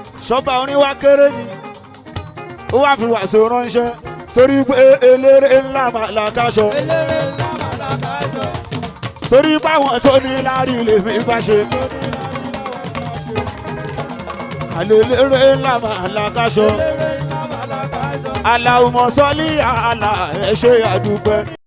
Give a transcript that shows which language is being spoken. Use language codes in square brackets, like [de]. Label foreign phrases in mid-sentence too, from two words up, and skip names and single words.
[yo] Ṣọ́ba orin wá kéré ni. Ó wá fi Wàsíù ránṣẹ́. Torí pé eléré ńlá mà làkàṣọ. Eléré ńlá mà làkàṣọ. Torí pé àwọn tó ní láárí lèmi bá ṣe. Àlè eléré ńlá mà làkàṣọ. Eléré ńlá mà làkàṣọ. [ar] Allahumma salli ala, [yo] ẹ ṣé àdúpẹ́.